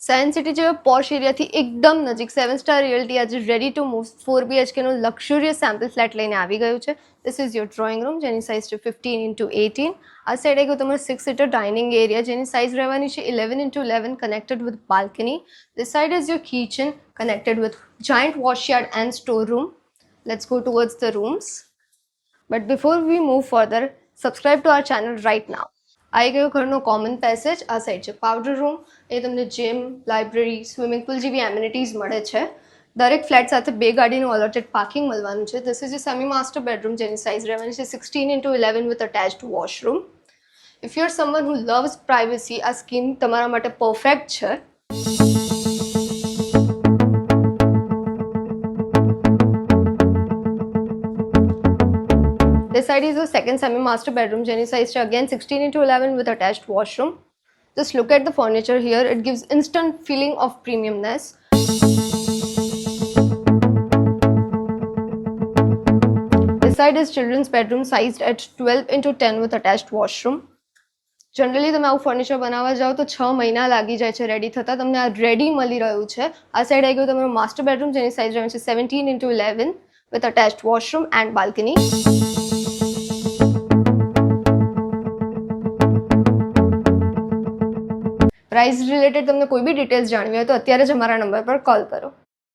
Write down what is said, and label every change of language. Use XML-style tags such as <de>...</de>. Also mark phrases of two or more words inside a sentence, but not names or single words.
<gu>સાયન્સ સિટી જેવા પોશ એરિયાથી એકદમ નજીક 7 સ્ટાર રિયલ્ટી આજે</gu> <en>ready to move</en> <gu>4 BHK નું</gu> <en>luxurious sample flat</en> <gu>લઈને આવી ગયું છે.</gu> <en>This is your drawing room</en> <gu>જેની સાઇઝ છે</gu> <en>15x18.</en> <gu>આ સાઈડ આવી ગયું તમારું 6</gu> <en>seater dining area</en> <gu>જેની સાઇઝ રહેવાની છે 11x11</gu> <en>connected with balcony. This side is your kitchen connected with giant washyard and storeroom. Let's go towards the rooms. But before we move further, subscribe to our channel right now.</en> <gu>આવી ગયો ઘરનો</gu> <en>common passage.</en> <gu>આ સાઈડ છે</gu> <en>powder room.</en> <gu>એ તમને જીમ, લાઇબ્રેરી, સ્વિમિંગ પુલ જેવી એમિનિટીઝ મળે છે. દરેક ફ્લેટ સાથે 2 ગાડીનું</gu> <en>allotted parking</en> <gu>મળવાનું છે.</gu> <en>This is a semi master bedroom</en> <gu>જેની સાઇઝ રહેવાની છે</gu> <en>16x11 with attached washroom. If you are someone who loves privacy,</en> <gu>આ સ્કીમ તમારા માટે પરફેક્ટ છે.</gu> <en>This side is the second semi-master bedroom.</en> <gu>જેની સાઇઝ</gu> <en>again 16x11 with attached washroom. Just look at the furniture here. It gives instant feeling of premiumness. This side is children's bedroom sized at 12x10 with attached washroom.</en> <gu>જનરલી તમે આવું ફર્નિચર બનાવવા જાઓ તો 6 મહિના લાગી જાય છે રેડી થતાં. તમને આ રેડી મળી રહ્યું છે. આ સાઈડ આવી ગયું તમારું</gu> <en>master bedroom</en> <gu>જેની સાઇઝ રહેવાની છે 17x11</gu> <en>with attached washroom and balcony. price related</en> <gu>તમને કોઈ બી ડિટેલ્સ જાણવી હોય તો અત્યારે જ અમારા નંબર પર કોલ કરો.</gu>